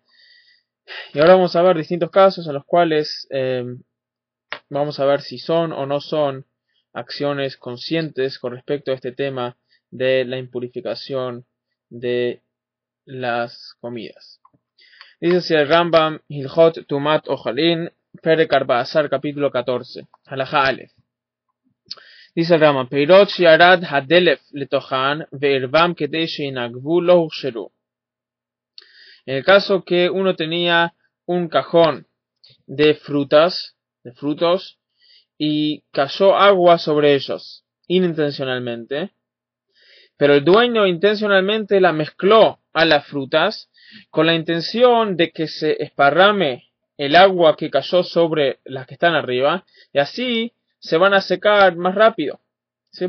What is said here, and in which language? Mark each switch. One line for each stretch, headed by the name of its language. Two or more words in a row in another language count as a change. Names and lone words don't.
Spanish: Y ahora vamos a ver distintos casos en los cuales vamos a ver si son o no son acciones conscientes con respecto a este tema de la impurificación de las comidas. Dice así el Rambam,
Hebrew: הלכות טומאת אוכלין, פרק ארבעה עשר,
Spanish: capítulo 14,
Hebrew: הלכה אלף.
Spanish: Dice el Rambam,
Hebrew: פירות שירד הדלף לתוכן ועירבם כדי שינגבו לא הוכשרו.
Spanish: En el caso que uno tenía un cajón de frutos, y cayó agua sobre ellos, inintencionalmente, pero el dueño intencionalmente la mezcló a las frutas con la intención de que se esparrame el agua que cayó sobre las que están arriba, y así se van a secar más rápido, ¿sí?